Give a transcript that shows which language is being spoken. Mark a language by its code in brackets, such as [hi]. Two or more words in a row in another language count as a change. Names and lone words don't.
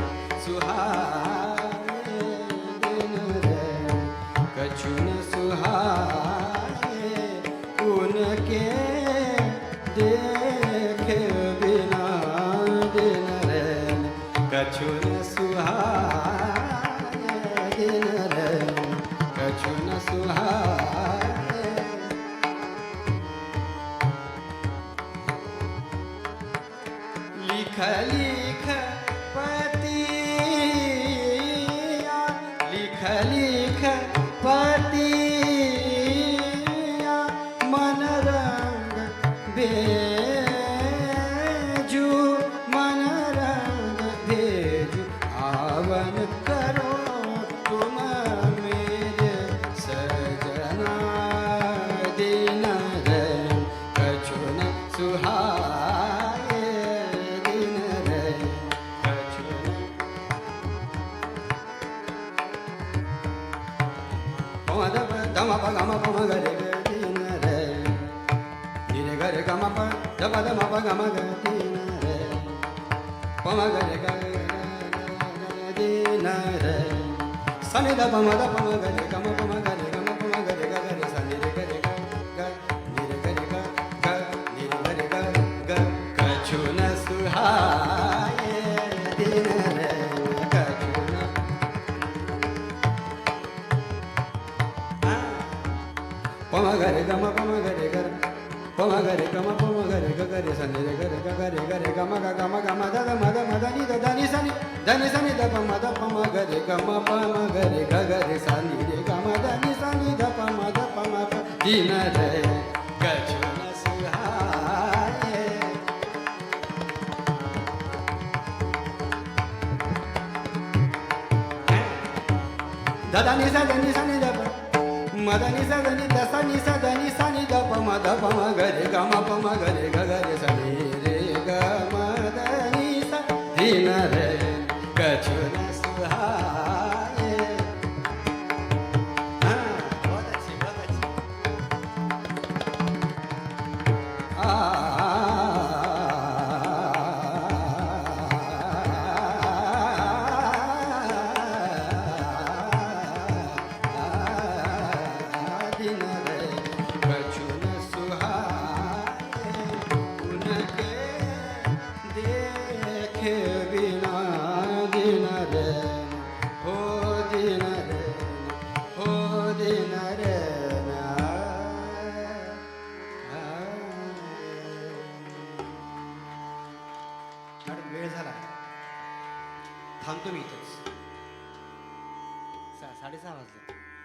[hi] सुहाए दिन रे कछु न सुहाए उनके देखे बिना दिन रे कछु न सुहाए दिन रे कछु न सुहाए। लिख लिख पतिया लिख लिख पतिया मन रंग भेजू मन रंग भेजू आवन करो तुम मेरे सजना दिन रे कछु न सुहाए दिन रे कछु न धम प गम प म ग रे ग दिन रे नि रे ग रे ग म प ध प ध म प ग म ग दिन रे प म ग रे ग दिन रे स नि ध प म ध प म ग रे ग म प म ग रे ग म प म ग रे ग ग रे स नि रे ग रे ग ग नि रे ग रे ग ग नि रे ग रे ग ग कछु न सुहाए दिन रे कछु न पम गरे गम पम गरे गर पम गरे गम पम गरे ग गरे सनि रे गरे ग गरे गरे गम ग गम गम द द म द म द नि द द नि सनि द प म द पम गरे गम पम गरे ग गरे सनि रे गम द नि सनि द प म द प म प दिन रे कछु न सुहाए। द द नि स द नि सनि द प मदनी सदनी दसनी सदनी सनी द प म द प म गरे ग म प म गरे ग गरे सनी रे ग म द नि स दिन रे कछु न सुहाए। बहुत अच्छी बहुत अच्छी। दिन रे कछु न सुहाए उनके देखे बिना दिन रे हो दिन रे हो दिन रे [mr] मॅडम वेळ झाला थांबतो मी इथंच 6:30 वाजले.